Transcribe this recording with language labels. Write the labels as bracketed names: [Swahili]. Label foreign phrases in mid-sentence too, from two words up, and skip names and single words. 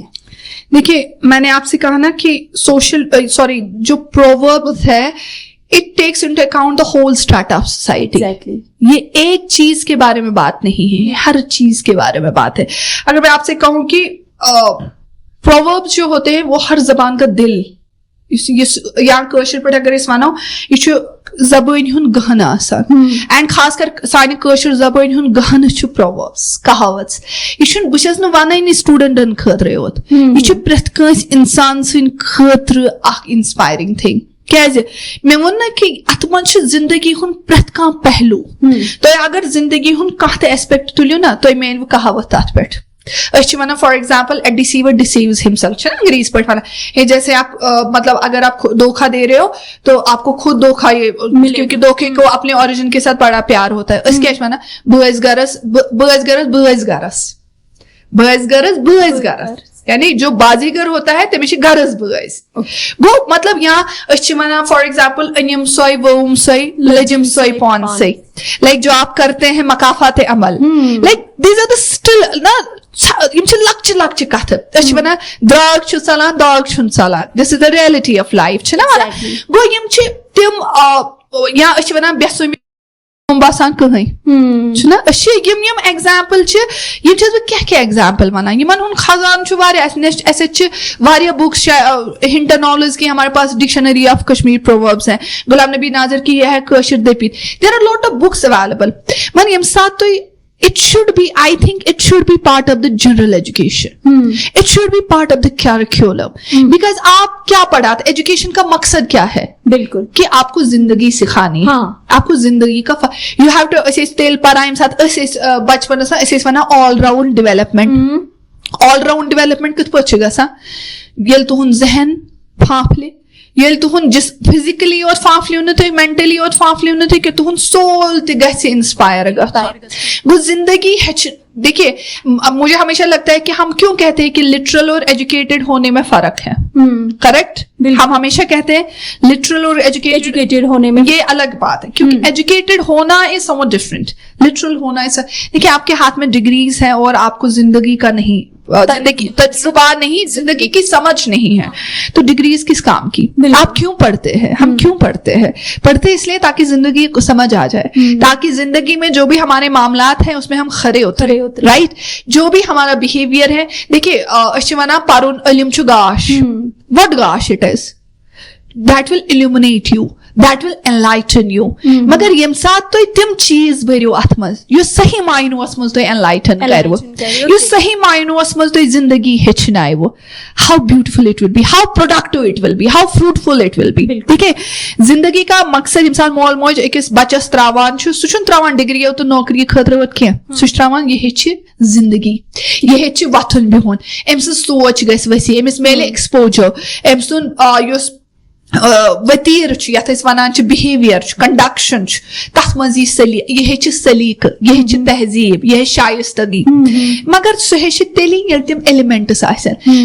[Urdu] دیکھیے میں نے آپ سے کہا نا کہ جو پرووربس ہے, [English] it takes into account the whole strata of society. [Urdu] یہ ایک چیز کے بارے میں بات نہیں ہے, ہر چیز کے بارے میں بات ہے. اگر میں آپ سے کہوں کہ پرووربس جو ہوتے ہیں وہ ہر زبان کا دل, [Kashmiri] یا کٲشِر پٲٹھۍ اگر أسۍ وَنو یہِ چھُ زبٲنۍ ہُنٛد گہنہٕ آسان, اینڈ خاص کر سانہِ کٲشِر زبٲنۍ ہُنٛد گہنہٕ چھُ پرووربس, کہاوت. یہِ چھُنہٕ, بہٕ چھَس نہٕ وَنٲنی سٹوٗڈنٹن خٲطرَے یوت, یہِ چھُ پرٛٮ۪تھ کٲنٛسہِ اِنسان سٕنٛدِ خٲطرٕ اکھ [English] inspiring thing. [Kashmiri] کیازِ مےٚ ووٚن نا کہِ اَتھ منٛز چھِ زندگی ہُنٛد پرٛٮ۪تھ کانٛہہ پہلوٗ تُہۍ اگر زندگی ہُنٛد کانٛہہ تہِ ایسپیکٹ تُلِو نا تُہۍ میٲنِو کہاوت تَتھ پٮ۪ٹھ. أسۍ چھِ وَنان [English] for example a deceiver deceives himself [Kashmiri] چھِ نا انگریز پٲٹھۍ وَنان [Urdu] ہے جیسے آپ مطلب اگر آپ دھوکا دے رہے ہو تو آپ کو خود دھوکا یہ کیونکہ دھوکے کو اپنے اوریجن کے ساتھ بڑا پیار ہوتا ہے. [Kashmiri] أسۍ کیاہ چھِ وَنان بٲژ گرس بٲژ گرس بٲژ گرس بٲژ گرس بٲژ گرس [Urdu] یعنی جو بازیگر ہوتا ہے [Kashmiri] تٔمِس چھِ غرض بٲژ. گوٚو مطلب یا أسۍ چھِ وَنان [English] for example [Kashmiri] أنِم سۄے ؤوُم سۄے لٔجِم سۄے پانسٕے لایک [Urdu] جو آپ کرتے ہیں مقافات عمل [English] like these are the [Kashmiri] سٹل نا یِم چھِ لۄکچہِ لۄکچہِ کتھٕ. أسۍ چھِ وَنان درٛاگ چھُ ژلان داگ چھُنہٕ ژلان [English] this is the reality of life [Kashmiri] چھِنا وَنان. گوٚو یِم چھِ تِم یا أسۍ چھِ وَنان بے سُمہِ باسان کٕہٕنۍ چھُنا. أسۍ چھِ یِم ایگزامپل چھِ یِم چھَس بہٕ کیٚنٛہہ کیٚنٛہہ وَنان یِمن ہُنٛد خزانہٕ چھُ واریاہ اَسہِ اَتہِ چھِ واریاہ بُکس ہنٹرنالز [Urdu] کی ہمارے پاس ڈکشنری آف کشمیر پرووربس ہیں غلام نبی ناظر کی یہ ہے [Kashmiri] کٲشِر دٔپِتھ [English] there are lot of books available. [Kashmiri] وۄنۍ ییٚمہِ ساتہٕ تُہۍ [English] it should be, I think it should be part of the general education. It should be part of the curriculum. [Urdu] Because آپ کیا پڑھاتے ایجوکیشن کا مقصد کیا ہے بالکل کہ آپ کو زندگی سکھانی آپ کو زندگی کا [English] you have to [Kashmiri] أسۍ ٲسۍ تیٚلہِ پران ییٚمہِ ساتہٕ أسۍ ٲسۍ بچپنس منٛز أسۍ ٲسۍ وَنان [English] all round development. all round development [Kashmiri] کِتھ پٲٹھۍ چھِ گژھان ییٚلہِ تُہُنٛد ذہن پھانٛپھلہِ ییٚلہِ تُہُنٛد فِزِکلی یوت پھانٛپھلیو نہٕ تُہۍ مینٹلی یوت پھانٛپھلیو نہٕ تُہۍ کہِ تُہُنٛد سول تہِ گژھِ انسپایر گژھُن. گوٚو زندگی ہیٚچھ [Urdu] دیکھیے مجھے ہمیشہ لگتا ہے کہ ہم کیوں کہتے ہیں کہ لٹرل اور ایجوکیٹڈ ہونے میں فرق ہے کریکٹ. ہم ہمیشہ کہتے ہیں لٹرل اور ایجوکیٹڈ ہونے میں یہ الگ بات ہے کیونکہ ایجوکیٹڈ ہونا [English] is somewhat different. [Urdu] لٹرل ہونا ہے دیکھیے آپ کے ہاتھ میں ڈگریز ہیں اور آپ کو زندگی کا نہیں تجربہ نہیں زندگی کی سمجھ نہیں ہے تو ڈگریز کس کام کی. آپ کیوں پڑھتے ہیں ہم کیوں پڑھتے ہیں پڑھتے اس لیے تاکہ زندگی کو سمجھ آ جائے تاکہ زندگی میں جو بھی ہمارے معاملات ہیں اس میں ہم کھڑے اترے رائٹ. جو بھی ہمارا بہیویئر ہے دیکھیے [Kashmiri] أسۍ چھِ وَنان پَرُن علم چھُ گاش [English] وٹ گاش it is that will illuminate you that will enlighten you. [Kashmiri] مگر ییٚمہِ ساتہٕ تُہۍ تِم چیٖز بٔرِو اَتھ منٛز یُس صحیح معنوٗوَس منٛز تُہۍ enlighten کَرِوٕ یُس صحیح معنوٗوَس منٛز تُہۍ زندگی ہیٚچھناوٕ [English] how beautiful it will be how productive it will be how fruitful it will be. [Kashmiri] ٹھیٖک ہے زندگی کا مقصد ییٚمہِ ساتہٕ مول موج أکِس بَچَس ترٛاوان چھُ سُہ چھُنہٕ ترٛاوان ڈگریو تہٕ نوکری خٲطرٕ یوت کیٚنٛہہ سُہ چھُ ترٛاوان یہِ ہیٚچھِ زندگی یہِ ہیٚچھِ وۄتھُن بِہُن أمۍ سٕنٛز سونٛچ گژھِ ؤسیع أمِس میلہِ ایکسپوجر أمۍ سُنٛد یُس ؤتیٖر چھُ یَتھ أسۍ وَنان چھِ بِہیویَر چھُ کنڈکشن چھُ تَتھ منٛز یی یہِ ہیٚچھِ سلیٖقہٕ یہِ ہیٚچھِ تہذیٖب یہِ ہیٚچھِ شایستگی مگر سُہ ہیٚچھِ تیٚلی ییٚلہِ تِم ایلِمینٹٕس آسن.